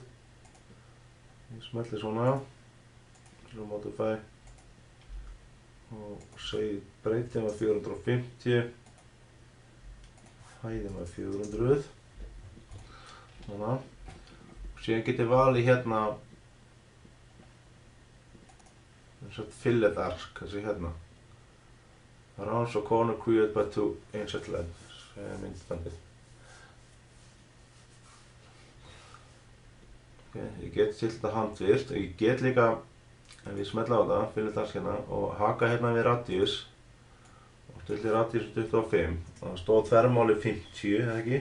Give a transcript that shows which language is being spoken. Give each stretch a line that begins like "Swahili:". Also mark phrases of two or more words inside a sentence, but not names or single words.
Icelandic: Ég smelli svona á, modify og segi breytið með 450, hæðið með 400. Svona. Og síðan getið valið hérna
English: fillet arc,
Icelandic: þessi hérna.
English: Rounds or corner created by 2 inset lengths,
Icelandic: sem er myndstandið. Ég get til þetta handvirkt og ég get líka, ef ég smetla á það,
English: fillet arc
Icelandic: hérna og haka hérna við radíus og stilli radíus 25 og það stóð þvermáli 50, eða ekki?